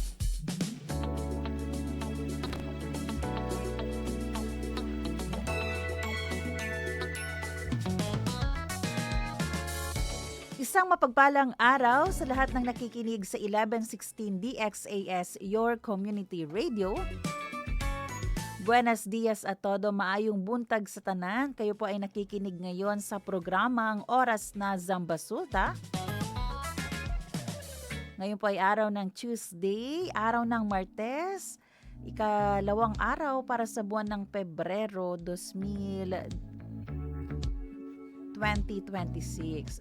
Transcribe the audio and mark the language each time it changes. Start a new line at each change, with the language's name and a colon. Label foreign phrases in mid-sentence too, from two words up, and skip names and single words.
Filipino: Isang mapagpalang araw sa lahat ng nakikinig sa 1116 DXAS,
English: your community radio.
Spanish: Buenos dias a todo,
Cebuano: maayong buntag sa tanan.
Filipino: Kayo po ay nakikinig ngayon sa programang Oras na Zamba Sulta. Ngayon po ay araw ng Tuesday, araw ng Martes, ikalawang araw para sa buwan ng Pebrero 2026.